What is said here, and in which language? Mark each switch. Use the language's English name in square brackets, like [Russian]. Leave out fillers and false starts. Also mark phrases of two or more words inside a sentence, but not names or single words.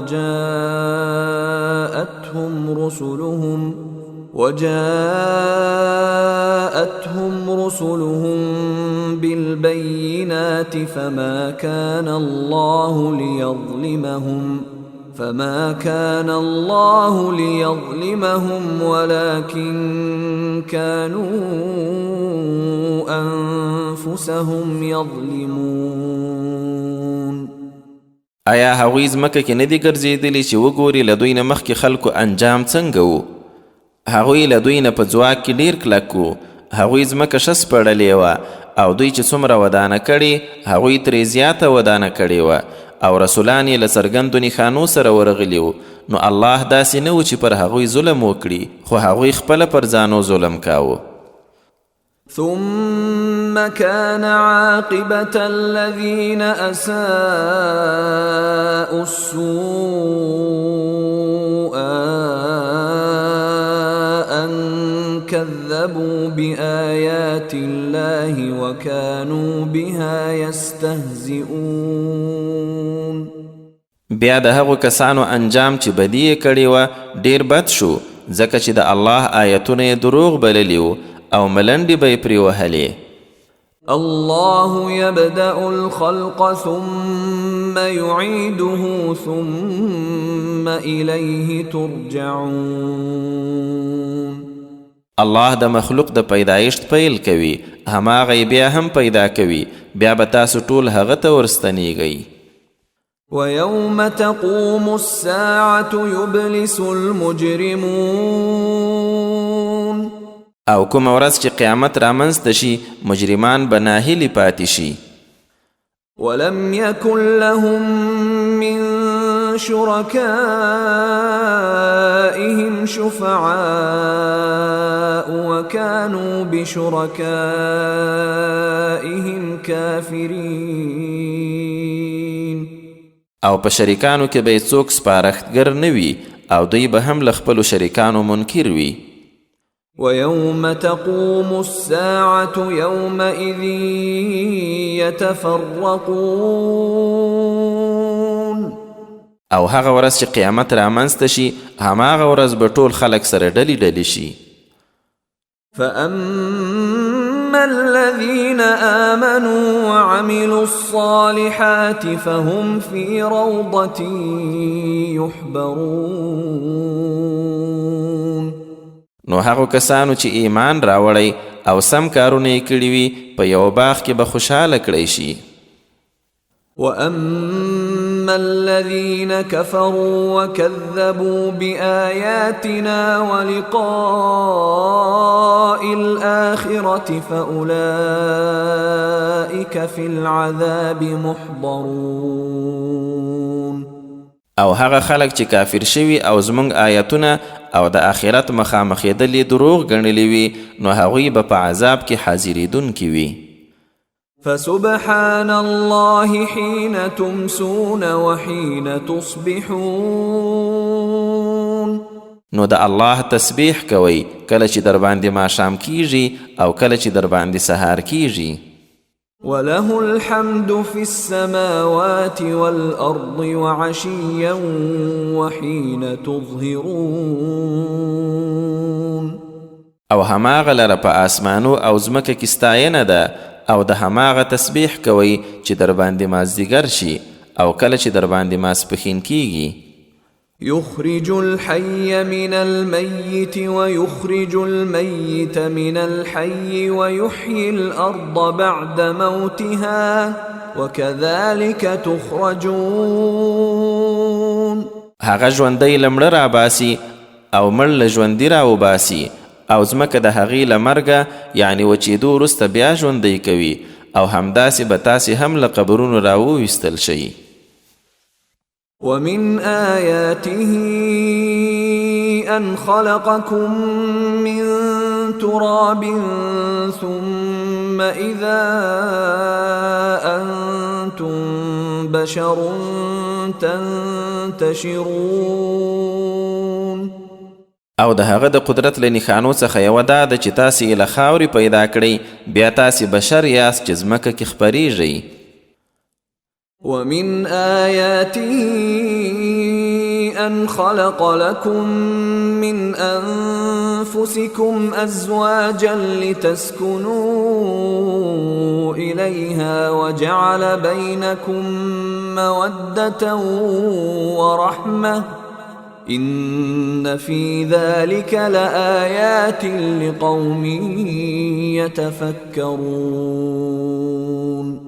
[Arabic] وجاءتهم رسلهم بالبينات فما كان الله ليظلمهم ولكن كانوا أنفسهم يظلمون. [Pashto] آیا هغوی ځمکه کې نه دي ګرځېدلي چې وګوري له دوی نه مخکې خلکو انجام څنګه و؟ هغوی له دوی نه په ځواک کې ډیر کلک و. هغوی ځمکه ښه سپړلې وه او دوی چې څومره ودانه کړې هغوی ترې زیاته ودانه کړې وه او رسولان یې له څرګندو نښانو سره ورغلي وو. نو الله داسې نه و چې پر هغوی ظلم وکړي، خو هغوی خپله پر ځانو ظلم کاوه. [Arabic] ثم كان عاقبة الذين أساءوا السوء أن كذبوا بآيات الله وكانوا بها يستهزئون. [Pashto] بیا د هغو کسانو انجام چې بدی یې کړې وه ډیر بد شو، ځکه چې د الله آیتونه یې دروغ بللي وو او ملنډې به یې پرې وهلې. [Arabic] الله يبدأ الخلق ثم يعيده ثم إليه ترجعون. [Pashto] الله د مخلوق د پیدایشت پیل کوي، هماغه یې بیا هم پیدا کوي، بیا به تاسو ټول هغه ته ورستنیږئ. [Arabic] ويوم تقوم الساعة يبلس المجرمون. [Pashto] او کوم ورځ چې قیامت رامنځته شي مجرمان به ناهیلي پاتې شي. [Arabic] ولم يكن لهم من شركائهم شفعاء وكانوا بشركائهم كافرين. [Pashto] او په شریکانو کې به څوک سپارښتګر نه وي او دوی به هم له خپلو شریکانو منکر وي. [Arabic] ويوم تقوم الساعة يومئذ يتفرقون. [Pashto] او هغه ورځ چې قیامت رامنځته شي هماغه ورځ به ټول خلک سره ډلې ډلې شي. [Arabic] فأما الذين آمنوا وعملوا الصالحات فهم في روضة يحبرون. [Pashto] نو هغو کسانو چې ایمان راوړی او سم کارونه یې کړي وي په یو باغ کې به خوشحاله کړی شي. [Arabic] وأما الذين كفروا وكذبوا بآياتنا ولقاء الآخرة فأولئك في العذاب محضرون. [Pashto] او هغه خلک چې کافر شوي او زمونږ آیتونه او د آخرت مخامخېدلې دروغ ګڼلې وي نو هغوی به په عذاب کې حاضرېدونکي وي. [Arabic] فسبحان الله حين تمسون وحين تصبحون. [Pashto] نو د الله تسبیح کوئ کله چې در باندې ماښام کیږي او کله چې در باندې سهار کیږي. [Arabic] وله الحمد في السماوات والأرض وعشيا وحين تظهرون. [Pashto] او هماغه لره په آسمانو او ځمکه کې ستاینه ده او د هماغه تسبیح کوي چې در باندې مازدیګر شي او کله چې در باندې ماسپښین کیږي. [Arabic] يخرج الحي من الميت ويخرج الميت من الحي ويحيي الأرض بعد موتها وكذلك تخرجون. [Pashto] هغه ژوندی له مړه راباسي او مړ له ژوندي راوباسي او ځمکه د هغې له مرګه یعنې وچېدو وروسته بیا ژوندی کوي او همداسې به تاسې هم له قبرونو راوویستل شئ. [Arabic] ومن آياته أن خلقكم من تراب ثم إذا أنتم بشر تنتشرون. [Pashto] او د هغه د قدرت له نښانو څخه یوه دا ده چې تاسې یې له خاورې پیدا کړئ بیا تاسې بشر یاست چې ځمکه کې خپریږئ. [Arabic] ومن آياته أن خلق لكم من أنفسكم أزواجا لتسكنوا إليها وجعل بينكم مودة ورحمة إن في ذلك لآيات لقوم يتفكرون.